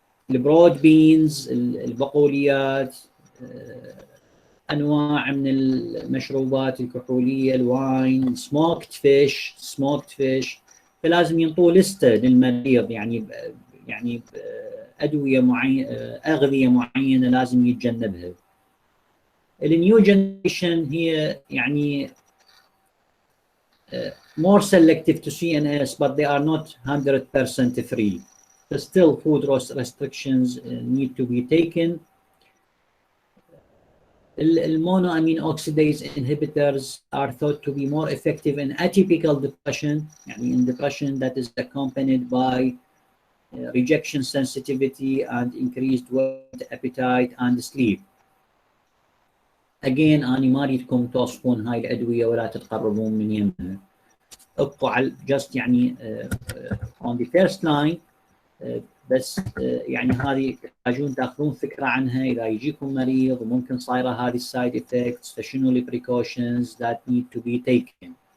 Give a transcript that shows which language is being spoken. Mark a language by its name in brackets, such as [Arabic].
[Arabic] البرود بينز، البقوليات، انواع من المشروبات الكحوليه، الواين، سموكت فيش، فلازم ينطوه لسته للمريض، يعني ادويه معينه، اغذيه معينه لازم يتجنبها. النيو جنريشن هي يعني [English] more selective to CNS, but they are not 100% free. Still, food restrictions need to be taken. Monoamine oxidase inhibitors are thought to be more effective in atypical depression, [Arabic] يعني [English] in depression that is accompanied by rejection sensitivity and increased weight, appetite and sleep. Again [Arabic] أنا ما أريدكم توصفون هاي الأدوية ولا تتقربون من يمها. ابقوا على [English] just [Arabic] يعني [English] on the first line [Arabic] بس يعني هذه تحتاجون تاخذون فكرة عنها إذا يجيكم مريض وممكن صايرة هذه السايد effects، فشنو ال [English] precautions that need to be taken.